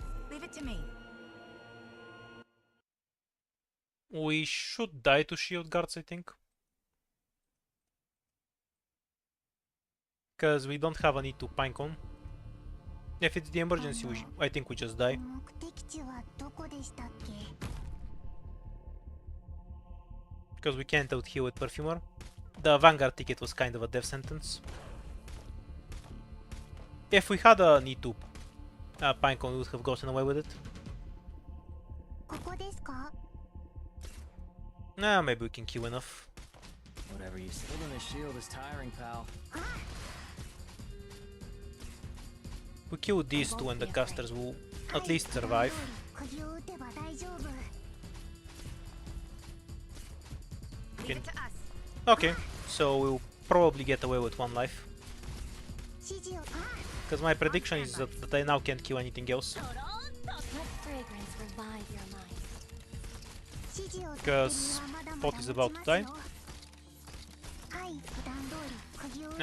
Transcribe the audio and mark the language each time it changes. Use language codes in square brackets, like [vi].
[en] Leave it to me. We should die to shield guards, I think. Because we don't have a need to pinecone. If it's the emergency, I think we just die. [ja] 目的地はどこでしたっけ？ [en] Because we can't out-heal with Perfumer. The Vanguard ticket was kind of a death sentence. If we had a need to pinecone, we would have gotten away with it. [ja] ここですか？ [en] Nah, maybe we can queue enough. Whatever you say. Holding this shield is tiring, pal. We kill these two and the casters will at least survive. [ja] 釘を打てば大丈夫。 [en] Leave it to us. Okay, so we'll probably get away with 1 life. [ja] 指示を。あ、 [en] Because my prediction is that I now can't kill anything else. Let fragrance revive your mind. [ja] 指示を。 [en] Because Pot is about to die. [ja] はい、普段通り釘を打て